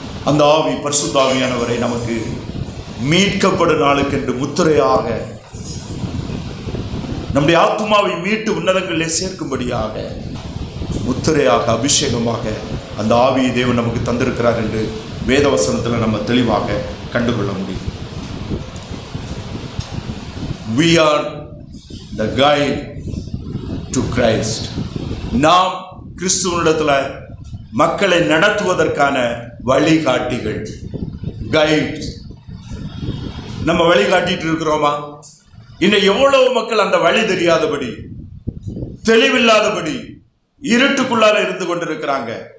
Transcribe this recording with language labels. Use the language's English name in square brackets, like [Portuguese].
[Tamil] அந்த ஆவி பரிசுத்த ஆவியானவரை நமக்கு மீட்கப்படும் நாளுக்கென்று முத்திரையாக, நம்முடைய ஆத்மாவை மீட்டு உன்னதங்களிலே சேர்க்கும்படியாக முத்திரையாக, அபிஷேகமாக அந்த ஆவியை தேவன் நமக்கு தந்திருக்கிறார் என்று வேதவசனத்தில் நம்ம தெளிவாக கண்டுகொள்ள முடியும். [English] We are the guide to Christ. [Tamil] நாம் கிறிஸ்துவனிடத்தில் மக்களை நடத்துவதற்கான வழிகாட்டிகள், கைட். நம்ம வழிகாட்டிட்டு இருக்கிறோமா? இன்னும் எவ்வளவு மக்கள் அந்த வழி தெரியாதபடி, தெளிவில்லாதபடி இருட்டுக்குள்ளார இருந்து கொண்டிருக்கிறாங்க.